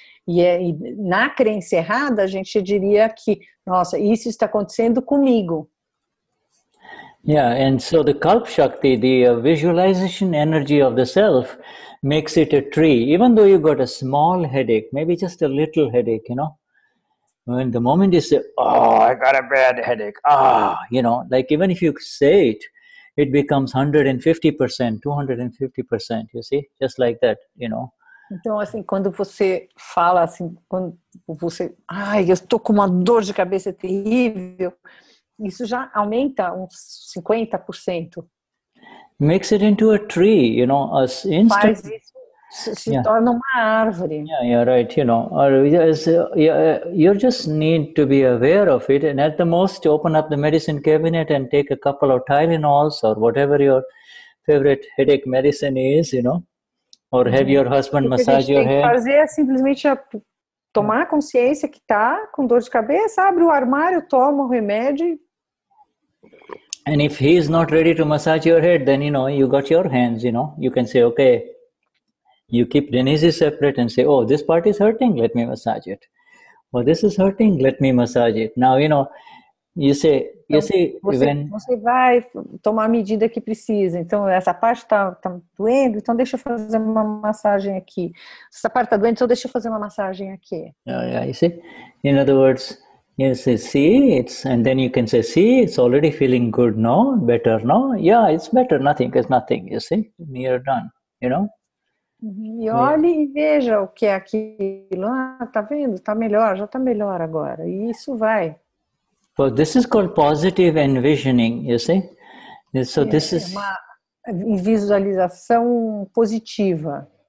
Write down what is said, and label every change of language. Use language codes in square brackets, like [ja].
[pt] E na crença errada a gente diria que, nossa, isso está acontecendo comigo. [en] Yeah, and so the Kalp Shakti, the visualization energy of the self, makes it a tree. Even though you got a small headache, maybe just a little headache, when the moment you say, oh, I got a bad headache, like even if you say it, it becomes 150%, 250%, you see, just like that, [pt] Então, assim, quando você fala assim, quando você, eu estou com uma dor de cabeça terrível, isso já aumenta uns 50%. [en] Makes it into a tree, as instant. [pt] Faz isso. Se torna uma árvore. [en] Yeah, right. You just need to be aware of it, and at the most, open up the medicine cabinet and take a couple of Tylenols or whatever your favorite headache medicine is, or have your husband massage your hair. [pt] O que a gente tem que fazer é simplesmente tomar consciência que está com dor de cabeça, abre o armário, toma o remédio. [en] And if he is not ready to massage your head, then you got your hands. You can say, okay. You keep Denize separate and say, oh, this part is hurting, let me massage it. Oh, this is hurting, let me massage it. Now, you say, [pt] você vai tomar a medida que precisa. Então, essa parte está doendo, então deixa eu fazer uma massagem aqui. Essa parte está doendo, então deixa eu fazer uma massagem aqui. [en] Yeah, you see? In other words, you say, see, and then you can say, see, it's already feeling good, no? Better, no? Yeah, it's better, nothing is nothing, you see? You're done, [pt] E olhe e veja o que é aquilo. Tá vendo? Tá melhor, já tá melhor agora. E isso vai. [en] So this is called positive envisioning, you see? So this is [pt] uma visualização positiva.